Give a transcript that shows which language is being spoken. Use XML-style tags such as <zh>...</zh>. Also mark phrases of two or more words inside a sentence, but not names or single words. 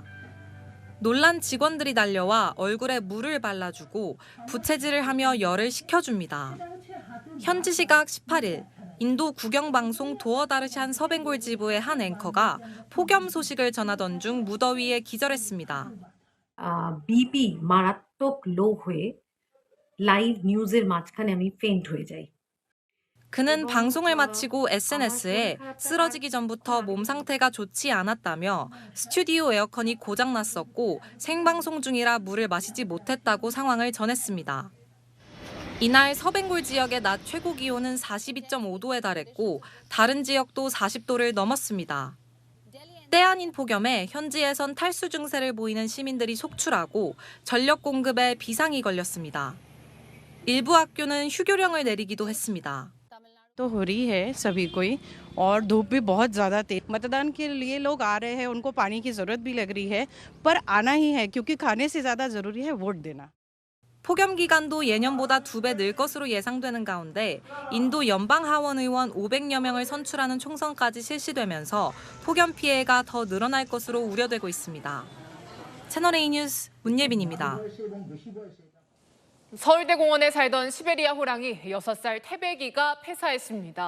<ko>놀란 직원들이 달려와 얼굴에 물을 발라주고 부채질을 하며 열을 식혀줍니다. 현지 시각 18일 인도 국영방송 도어다르샨 서벵골 지부의 한 앵커가 폭염 소식을 전하던 중 무더위에 기절했습니다.</ko> <bn>বিপি মারাত্মক লো হয়ে</bn> <en>live news</en> <bn>মাঝখানে আমি ফেন্ট হয়ে যাই।</bn> <ko>그는 방송을 마치고 SNS에 쓰러지기 전부터 몸 상태가 좋지 않았다며 스튜디오 에어컨이 고장났었고 생방송 중이라 물을 마시지 못했다고 상황을 전했습니다. 이날 서벵골 지역의 낮 최고 기온은 42.5도에 달했고 다른 지역도 40도를 넘었습니다. 때 아닌 폭염에 현지에선 탈수 증세를 보이는 시민들이 속출하고 전력 공급에 비상이 걸렸습니다. 일부 학교는 휴교령을 내리기도 했습니다.</ko> <hi>तो हो रही है सभी को ही और धूप भी बहुत ज़्यादा तेज मतदान के लिए लोग आ रहे हैं उनको पानी की ज़रूरत भी लग रही है पर आना ही है क्योंकि खाने से ज़्यादा ज़रूरी है वोट देना.</hi> <ko>폭염 기간도 예년보다 2배 늘 것으로 예상되는 가운데 인도 연방 하원 의원 500여 명을 선출하는 총선까지 실시되면서 폭염 피해가 더 늘어날 것으로 우려되고 있습니다. 채널A 뉴스 문예빈입니다. 서울대공원에 살던 시베리아 호랑이 6살 태백이가 폐사했습니다.</ko>